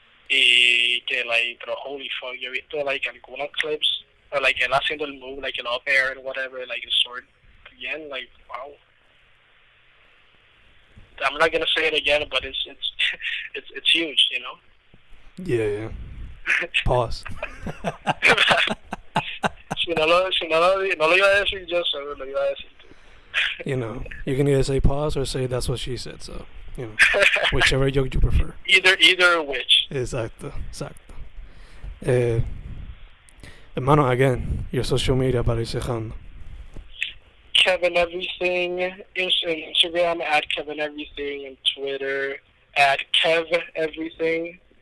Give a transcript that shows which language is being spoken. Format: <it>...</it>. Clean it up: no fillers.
<es>Y que</es> <en>like,</en> <es>pero</es> <en>holy fuck,</en> <es>yo he visto</es> <en>like</en> <es>algunos</es> <en>clips, or like</en> <es>él haciendo el</es> <en>move, like an up air and whatever, like his sword again, like wow. I'm not gonna say it again, but it's huge, Yeah. Pause.</en> <es>Si no lo iba a decir yo, solo lo iba a decir tú.</es> <en>You can either say pause or say that's what she said, so, whichever joke you prefer. Either which.</en> <es>Exacto. Hermano,</es> <en>again, your social media</en> <es>para ir cerrando.</es> <en>Kevin Everything, Instagram at Kevin Everything, and Twitter at Kev Everything.</en>